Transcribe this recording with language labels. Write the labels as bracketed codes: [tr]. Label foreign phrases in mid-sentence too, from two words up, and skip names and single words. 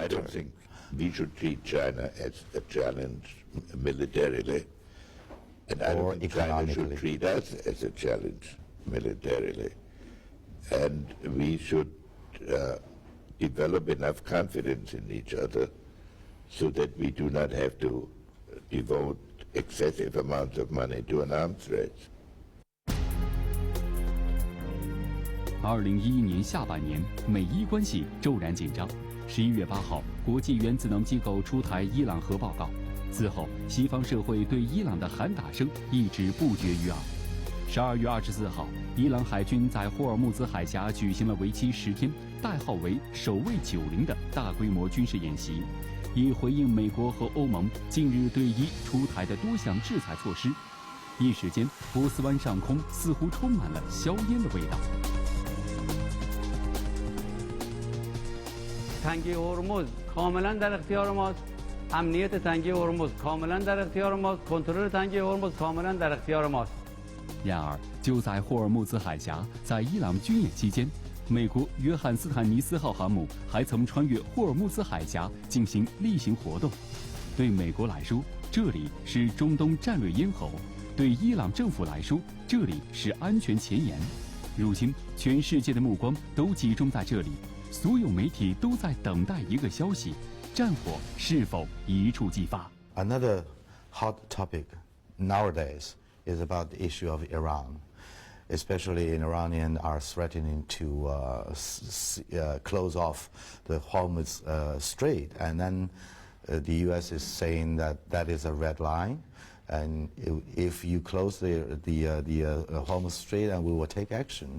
[en] I don't think we should treat China as a challenge militarily, and I don't think China should treat us as a challenge militarily. And we should develop enough confidence in each other so that we do not have to devote excessive amounts of money to an arms race. [zh] 2011 年下半年，美伊关系骤然紧张。11月8号，国际原子能机构出台伊朗核报告。此后，西方社会对伊朗的喊打声一直不绝于耳。12月24号，伊朗海军在霍尔木兹海峡举行了为期10天、代号为“守卫90”的大规模军事演习，以回应美国和欧盟近日对伊出台的多项制裁措施。一时间，波斯湾上空似乎充满了硝烟的味道。 [fa] تنگه هرمز کاملا در اختیار ماست. امنیت تنگه هرمز کاملا در اختیار ماست. کنترل تنگه هرمز کاملا در اختیار ماست. [zh] 然而，就在霍尔木兹海峡，在伊朗军演期间，美国约翰斯坦尼斯号航母还曾穿越霍尔木兹海峡进行例行活动。对美国来说，这里是中东战略咽喉；对伊朗政府来说，这里是安全前沿。如今，全世界的目光都集中在这里，所有媒体都在等待一个消息：战火是否一触即发 [en] ？Another hot topic nowadays is about the issue of Iran. Especially Iranians are threatening to close off the Hormuz Strait, and then the U.S. is saying that that is a red line, and if you close the Hormuz Strait, and we will take action.